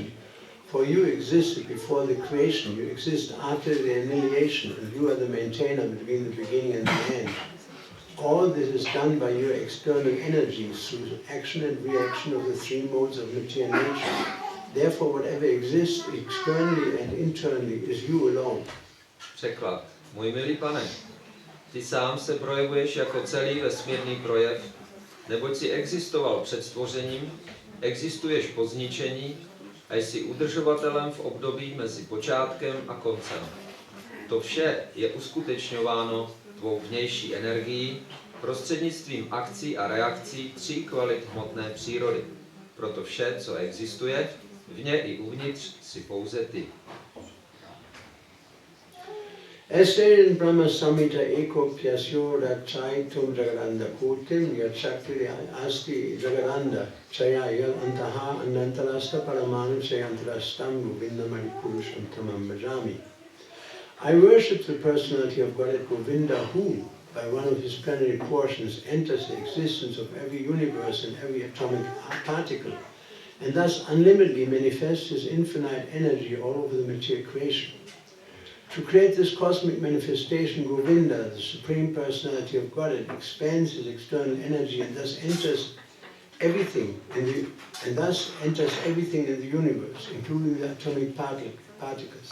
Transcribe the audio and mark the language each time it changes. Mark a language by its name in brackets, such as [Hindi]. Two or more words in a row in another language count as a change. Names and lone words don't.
[English] For you existed before the creation, you exist after the annihilation, and you are the maintainer between the beginning and the end. All this is done by your external energies through action and reaction of the three modes of material nature. Therefore, whatever exists externally and internally is you alone. [Czech] Překlad. Můj milý pane, ty sám se projevuješ jako celý vesmírný projev, neboť jsi existoval před stvořením, existuješ po zničení a jsi udržovatelem v období mezi počátkem a koncem. To vše je uskutečňováno tvou vnější energií prostřednictvím akcí a reakcí tří kvalit hmotné přírody. Proto vše, co existuje, vně i uvnitř si pouze ty. [English] As stated in [Sanskrit] Brahma Samhita Eko Pyasyo Rakchaitum Jagadanda Kotim Yachakri Asti Jagadanda Chaya Yal Antaha Anantarasta Paramanu Chayantarastam Govindamari Purusham Tamam Bhajami. [English] I worship the personality of Godhead Govinda who, by one of his plenary portions, enters the existence of every universe and every atomic particle, and thus unlimitedly manifests his infinite energy all over the material creation. To create this cosmic manifestation, Govinda, the Supreme Personality of Godhead, expands his external energy and thus enters everything in the universe, including the atomic particles.